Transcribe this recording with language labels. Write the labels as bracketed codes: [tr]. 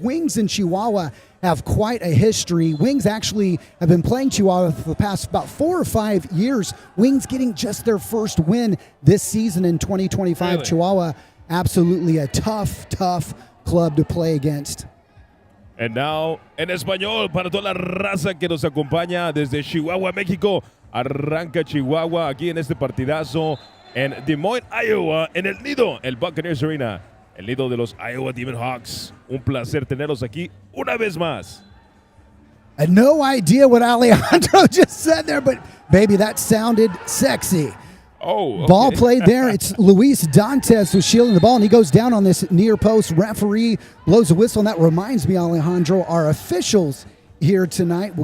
[en] Wings and Chihuahua have quite a history. Wings actually have been playing Chihuahua for the past about 4 or 5 years. Wings getting just their first win this season in 2025. Really? Chihuahua, absolutely a tough club to play against. And now, [es] en español, para toda la raza que nos acompaña desde Chihuahua, México. Arranca Chihuahua aquí en este partidazo en Des Moines, Iowa, en el nido, el Buccaneers Arena, el nido de los Iowa Demon Hawks. Un placer tenerlos aquí una vez más. [en] I had no idea what Alejandro just said there, but baby, that sounded sexy. Oh, okay. Ball played there. It's Luis Dantes who's shielding the ball, and he goes down on this near post. Referee blows a whistle, and that reminds me, Alejandro, our officials here tonight.